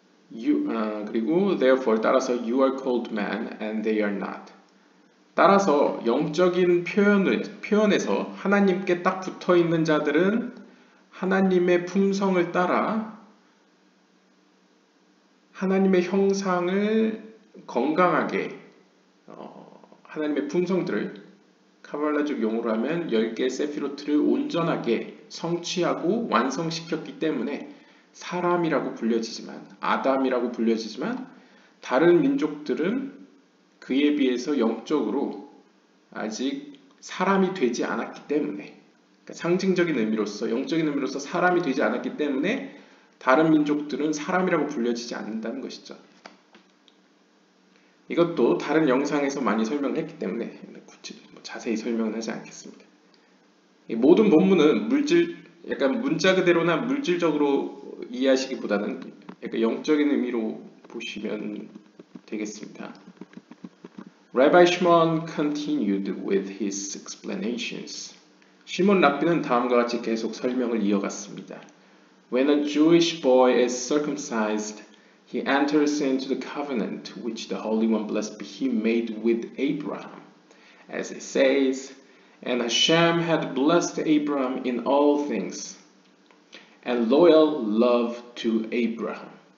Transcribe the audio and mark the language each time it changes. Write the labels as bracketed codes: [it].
[ko] 그리고 [en] therefore [ko] 따라서 [en] you are called man and they are not. [ko] 따라서 영적인 표현에서 하나님께 딱 붙어 있는 자들은 하나님의 품성을 따라 하나님의 형상을 건강하게 하나님의 품성들을 카발라적 용어로 하면 10개의 세피로트를 온전하게 성취하고 완성시켰기 때문에 사람이라고 불려지지만 아담이라고 불려지지만 다른 민족들은 그에 비해서 영적으로 아직 사람이 되지 않았기 때문에 그러니까 상징적인 의미로서 영적인 의미로서 사람이 되지 않았기 때문에 다른 민족들은 사람이라고 불려지지 않는다는 것이죠. 이것도 다른 영상에서 많이 설명했기 때문에 자세히 설명은 하지 않겠습니다. 이 모든 본문은 약간 문자 그대로나 물질적으로 이해하시기보다는 약간 영적인 의미로 보시면 되겠습니다. [en] Rabbi Shimon continued with his explanations. [ko] 시몬 랍비는 다음과 같이 계속 설명을 이어갔습니다. [en] When a Jewish boy is circumcised, he enters into the covenant which the Holy One, blessed be He, made with Abraham. As it says, And Hashem had blessed Abraham in all things, and loyal love to Abraham.